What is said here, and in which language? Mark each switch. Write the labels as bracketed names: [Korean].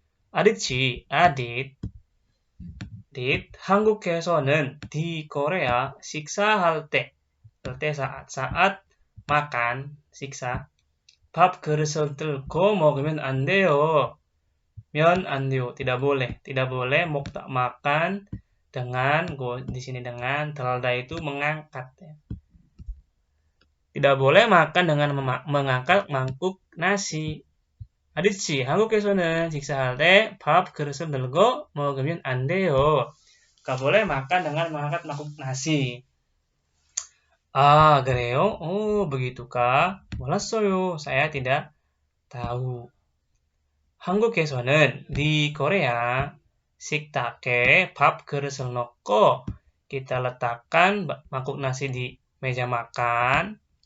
[Korean] Adit, 한국에서는 di Korea 식사할 때 saat makan 식사 밥 그릇을 들고 먹으면 안 돼요. [Indonesian] tidak boleh makan dengan di sini dengan telda itu mengangkat ya. Tidak boleh makan dengan mengangkat mangkuk nasi. [Korean] 아디씨, 한국에서는 식사할 때 밥 그릇을 들고 먹으면 안 돼요. [Indonesian] Gak boleh makan dengan mengangkat mangkuk nasi. [Korean] Ah, 그래요? Oh, begitukah? 몰랐어요. [Indonesian] Saya tidak tahu. 한국에서는 di Korea 식탁에 밥 그릇을 넣고 kita letakkan mangkuk nasi di meja makan.